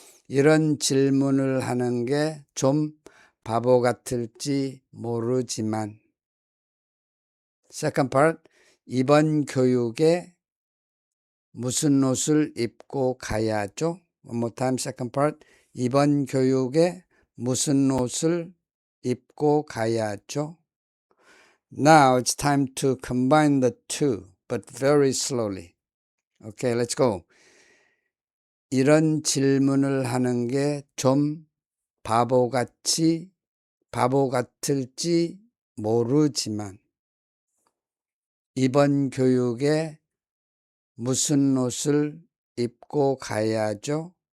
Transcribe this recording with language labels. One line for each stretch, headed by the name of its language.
Korean: 이런 질문을 하는 게 좀 바보 같을지 모르지만.
English: Second part.
Korean: 이번 교육에 무슨 옷을 입고 가야죠?
English: One more time. Second part.
Korean: 이번 교육에 무슨 옷을 입고 가야죠?
English: Now it's time to combine the two, but very slowly. Okay, let's go.
Korean: 이런 질문을 하는 게 좀 바보 같을지 모르지만 이번 교육에 무슨 옷을 입고 가야죠?